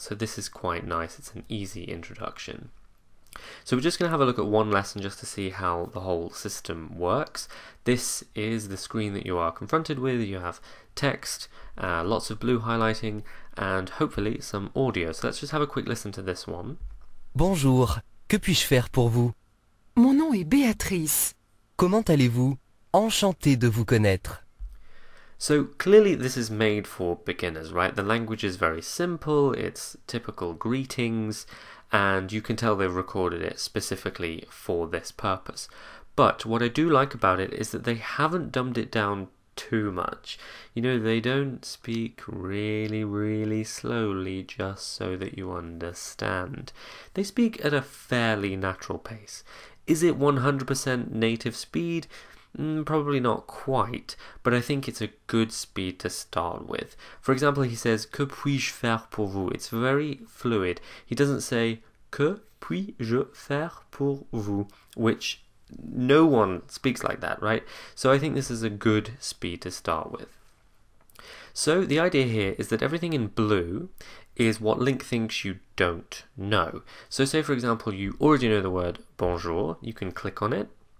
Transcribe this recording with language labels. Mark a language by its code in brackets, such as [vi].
[en] So this is quite nice, it's an easy introduction. So we're just going to have a look at one lesson just to see how the whole system works. This is the screen that you are confronted with. You have text, lots of blue highlighting, and hopefully some audio. So let's just have a quick listen to this one. [fr] Bonjour, que puis-je faire pour vous? Mon nom est Béatrice. Comment allez-vous? Enchantée de vous connaître. [en] So clearly this is made for beginners, right? The language is very simple, it's typical greetings, and you can tell they've recorded it specifically for this purpose. But what I do like about it is that they haven't dumbed it down too much. You know, they don't speak really slowly just so that you understand. They speak at a fairly natural pace. Is it 100% native speed? Probably not quite, but I think it's a good speed to start with. For example, he says, [fr] que puis-je faire pour vous? [en] It's very fluid. He doesn't say, [fr] que puis-je faire pour vous? [en] Which no one speaks like that, right? So I think this is a good speed to start with. So the idea here is that everything in blue is what Lingq thinks you don't know. So say for example you already know the word bonjour, you can click on it,